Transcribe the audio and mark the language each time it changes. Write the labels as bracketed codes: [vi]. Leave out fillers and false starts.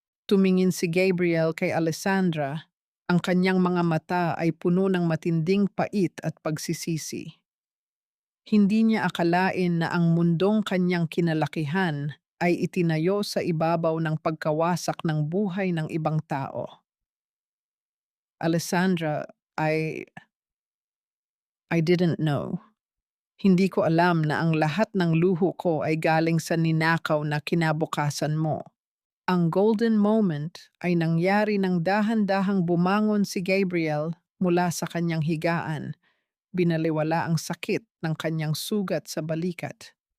[tl] Tumingin si Gabriel kay Alessandra, ang kanyang mga mata ay puno ng matinding pait at pagsisisi. Hindi niya akalain na ang mundong kanyang kinalakihan ay itinayo sa ibabaw ng pagkawasak ng buhay ng ibang tao. [en] Alessandra, I didn't know. [tl] Hindi ko alam na ang lahat ng luho ko ay galing sa ninakaw na kinabukasan mo. Ang golden moment ay nangyari nang dahan-dahang bumangon si Gabriel mula sa kanyang higaan. Binaliwala ang sakit ng kanyang sugat sa balikat.